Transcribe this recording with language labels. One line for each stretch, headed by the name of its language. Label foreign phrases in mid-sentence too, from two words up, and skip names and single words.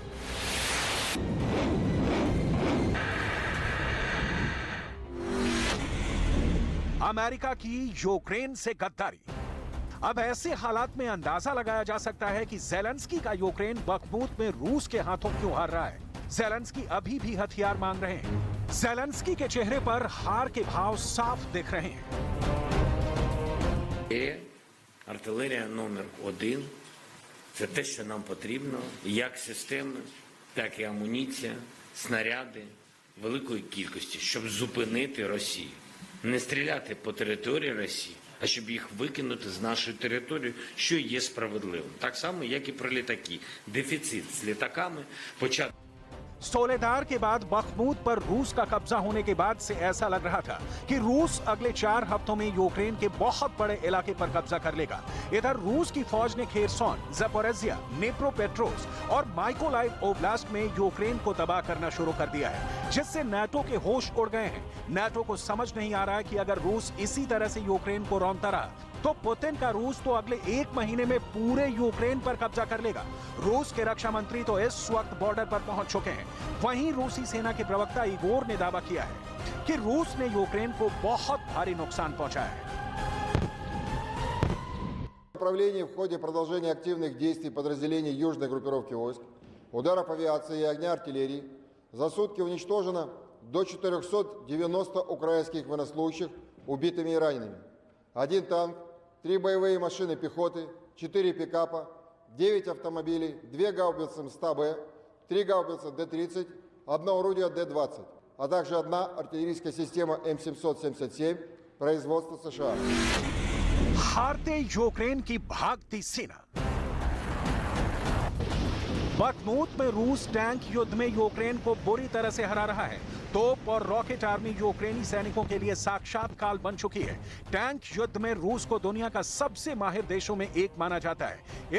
Hindi: अमेरिका की यूक्रेन से गद्दारी। अब ऐसे हालात में अंदाजा लगाया जा सकता है कि ज़ेलेंस्की का यूक्रेन बखमूत में रूस के हाथों क्यों हार रहा है। ज़ेलेंस्की अभी भी हथियार मांग रहे हैं। ज़ेलेंस्की के चेहरे पर हार के भाव साफ दिख रहे हैं।
Ukrainian: Артилерія номер 1 – це те, що нам потрібно, як системи, так і амуніція, снаряди великої кількості, щоб зупинити Росію. Не стріляти по території Росії, а щоб їх викинути з нашої території, що є справедливим. Так само, як і про літаки. Дефіцит з літаками почати.
Hindi: सोलेदार के बाद बखमूत पर रूस का कब्जा होने के बाद से ऐसा लग रहा था कि रूस अगले 4 हफ्तों में यूक्रेन के बहुत बड़े इलाके पर कब्जा कर लेगा। इधर रूस की फौज ने खेरसोन, ज़पोरिज़िया, निप्रोपेट्रोव्स्क और माइकोलाइव ओब्लास्ट में यूक्रेन को तबाह करना शुरू कर दिया है, जिससे नाटो के होश उड़ गए हैं। नाटो को समझ नहीं आ रहा है कि अगर रूस इसी तरह से यूक्रेन को रौंदता रहा तो पुतिन का रूस तो अगले 1 महीने में पूरे यूक्रेन पर कब्जा कर लेगा। रूस के रक्षा मंत्री तो इस वक्त बॉर्डर पर पहुंच चुके हैं। वहीं रूसी सेना के प्रवक्ता इगोर ने दावा किया है कि रूस ने यूक्रेन को बहुत भारी नुकसान पहुंचाया है।
Russian: Направлении в ходе продолжения активных действий подразделений южной группировки войск, ударов авиации и огня артиллерии за сутки уничтожено до 490 украинских военнослужащих убитыми и ранеными. 1 танк, 3 боевые машины пехоты, 4 пикапа, 9 автомобилей, 2 гаубицы МСТ-Б, 3 гаубицы Д-30, 1 орудие Д-20. а также одна артиллерийская система М777 производства США.
Hindi: हारते यूक्रेन की भागती सेना। बखमूत में रूस टैंक युद्ध में यूक्रेन को बुरी तरह से हरा रहा है। तोप और
English: rocket army
Hindi: यूक्रेनी सैनिकों के लिए साक्षात काल बन चुकी है। टैंक युद्ध में रूस को दुनिया का सबसे माहिर देशों में एक माना जाता है।